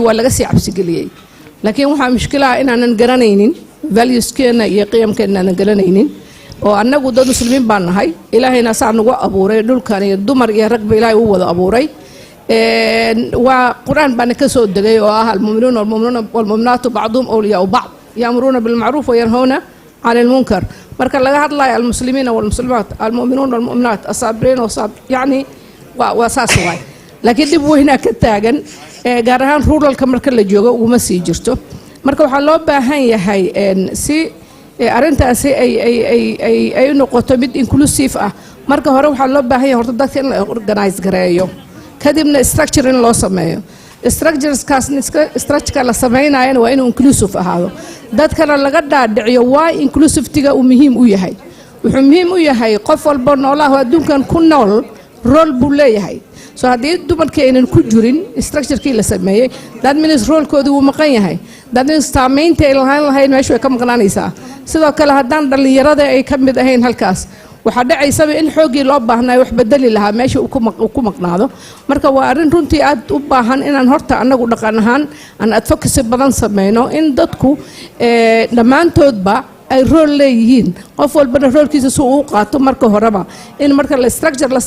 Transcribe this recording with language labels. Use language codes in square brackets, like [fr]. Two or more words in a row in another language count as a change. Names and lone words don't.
[so] waa laga sii cabsi galiyay laakiin waxa mushkilaha inaanan garanaynin values-keena iyo qiyamkeena aan garanaynin oo annagu dad muslimiin baan nahay ilaahayna saa nagu abuuray dhulkan iyo dumar iyo rag Ilaahay uu wada abuuray waa quraan baan ka soo degay oo ah [ar] المؤمنون والمؤمنات بعضهم أولياء بعض يأمرون بالمعروف وينهون عن المنكر [so] marka laga hadlayo [ar] المسلمين والمسلمات المؤمنين والمؤمنات الصابرين [so] yani waa saas waay laakiin dib weyna ka taagan gaar ahaan ruralka marka la joogo uma sii jirto marka waxa loo baahan yahay si arintaasi ay noqoto mid inclusive ah marka hore waxa loo baahan yahay horta dadka in la organize gareeyo kadibna structure in loo sameeyo structure la sameeynaayna waa inuu inclusive ahaado dadkana laga dhaadhiciyo waa inclusivitiga uu muhiim u yahay wuxuu muhiim u yahay qof walba noolaha adduunkan ku nool role buu leeyahay so haddii dumarkii aynan ku jirin structurekii la sameeyey [en] that means [so] roolkoodii wuu maqan yahay [en] that means [so] saamaynta ay lahaan lahayn meeshu way ka maqnaanaysaa sidoo kale haddaan dhallinyarada ay ka mid ahayn halkaas waxaa dhacaysaba in xooggii loo baahnaayo wax bedeli lahaa meesha uu ku maqnaado marka waa arrin runtii aad u baahan inaan horta annagu dhaqan ahaan aan advocacy badan sameyno in dadku dhammaantoodba ay rool leeyihiin qof walbana roolkiisa si uu qaato marka horeba in marka la structure la